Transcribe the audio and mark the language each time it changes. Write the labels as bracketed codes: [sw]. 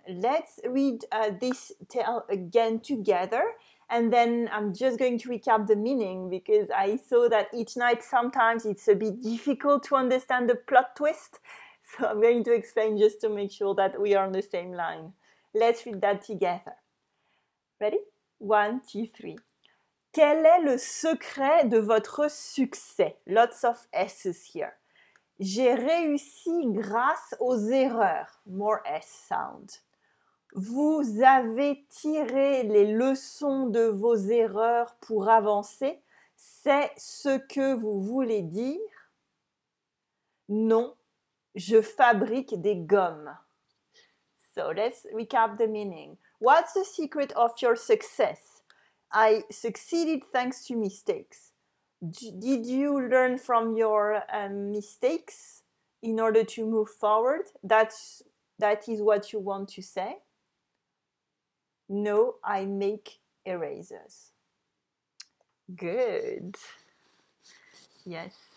[en] Let's read this tale again together. And then I'm just going to recap the meaning because I saw that each night sometimes it's a bit difficult to understand the plot twist. So I'm going to explain just to make sure that we are on the same line. Let's read that together. Ready? 1, 2, 3. [fr] Quel est le secret de votre succès? [en] Lots of S's here. [fr] J'ai réussi grâce aux erreurs. [en] More S sound. [fr] Vous avez tiré les leçons de vos erreurs pour avancer. C'est ce que vous voulez dire? Non, je fabrique des gommes. [en] So let's recap the meaning. What's the secret of your success? I succeeded thanks to mistakes. Did you learn from your mistakes in order to move forward? That is what you want to say? No, I make erasers. Good. Yes.